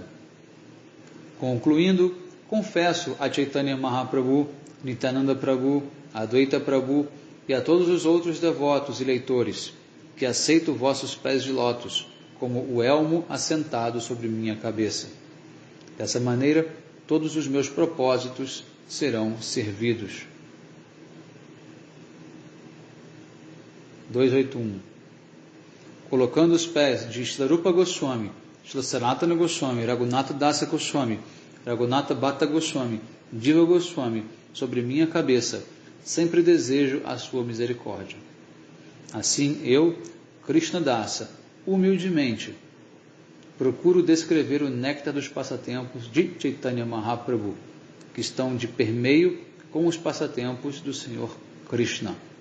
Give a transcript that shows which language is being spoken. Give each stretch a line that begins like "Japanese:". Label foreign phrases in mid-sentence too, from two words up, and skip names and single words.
Portuguese: Concluindo, confesso a Chaitanya Mahaprabhu, Nityananda Prabhu, Advaita Prabhu e a todos os outros devotos e leitores que aceito vossos pés de lótus como o elmo assentado sobre minha cabeça. Dessa maneira, todos os meus propósitos serão servidos. 281. Colocando os pés de Shrilarupa Goswami, Srila Sanatana Goswami, Raghunatha Dasa Goswami, Raghunatha Bhatta Goswami, Jiva Goswami sobre minha cabeça, sempre desejo a sua misericórdia. Assim eu, Krishna Dasa, humildemente, procuro descrever o néctar dos passatempos de Chaitanya Mahaprabhu, que estão de permeio com os passatempos do Senhor Krishna.